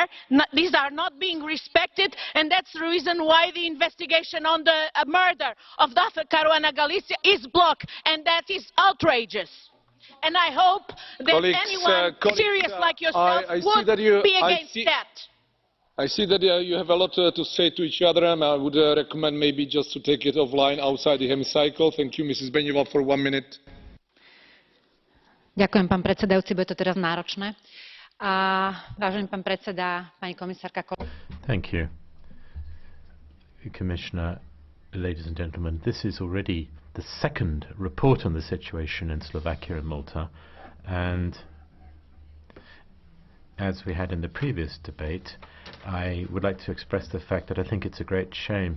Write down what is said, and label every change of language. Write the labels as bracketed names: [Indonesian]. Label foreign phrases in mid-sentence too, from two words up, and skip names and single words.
[English] These are not being respected, and that's the reason why the investigation on the murder of Daphne Caruana Galizia is blocked, and that is outrageous. And I hope that anyone serious like yourself would be against that. I see that you have a lot to say to each other, and I would recommend maybe just to take it offline outside the hemicycle. Thank you, Mrs. Beňová, for 1 minute. [Slovak] Ďakujem, pán predsedajúci, bude to teraz náročné. Vážený pán predseda, pani komisárka. [English] Thank you, Commissioner, ladies and gentlemen. This is already the second report on the situation in Slovakia and Malta, and as we had in the previous debate, I would like to express the fact that I think it's a great shame.